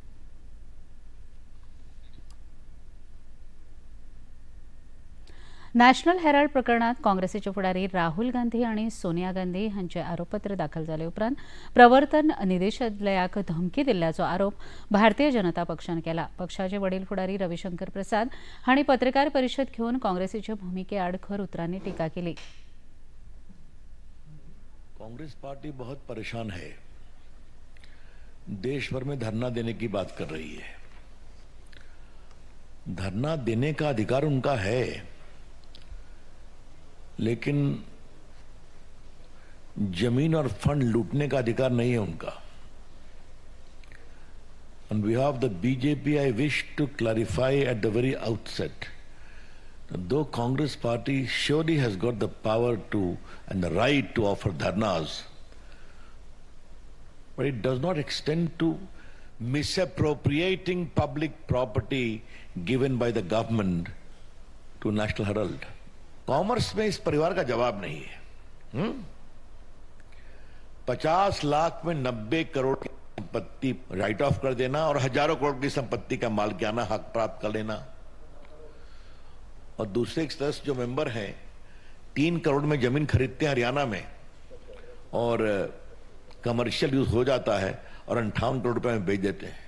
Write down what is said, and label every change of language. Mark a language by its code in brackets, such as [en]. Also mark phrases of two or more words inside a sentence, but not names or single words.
[kok] नॅशनल हेराल्ड प्रकरणात काँग्रेसीचे फुडारी राहुल गांधी आनी सोनिया गांधी हांचे आरोपपत्र दाखल जाले उपरांत प्रवर्तन निदेशालयाक धमकी दिल्ल्याचो आरोप भारतीय जनता पक्षान केला. पक्षाचे वडील फुडारी रविशंकर प्रसाद हांणी पत्रकार परिशद घेवन काँग्रेसीचे भुमिके आड खर उतरांनी टिका केली. [hi] कांग्रेस पार्टी बहुत परेशान है, देश भर में धरना देने की बात कर रही है. धरना देने का अधिकार उनका है, लेकिन जमीन और फंड लूटने का अधिकार नहीं है उनका. [en] On behalf of the BJP, I wish to clarify at the very outset that though Congress party surely has got the power to and the right to offer dharnas, but it does not extend to misappropriating public property given by the government to National Herald. [hi] कॉमर्स में इस परिवार का जवाब नहीं है. 50 लाख में 90 करोड़ की संपत्ति [en] write off [hi] कर देना और हजारों करोड़ की संपत्ति का मालिकाना हक प्राप्त कर लेना, और दूसरे एक सदस्य जो मेंबर हैं 3 करोड़ में जमीन खरीदते हैं हरियाणा में और [en] commercial use [hi] हो जाता है और 58 करोड़ रुपए में बेच देते हैं.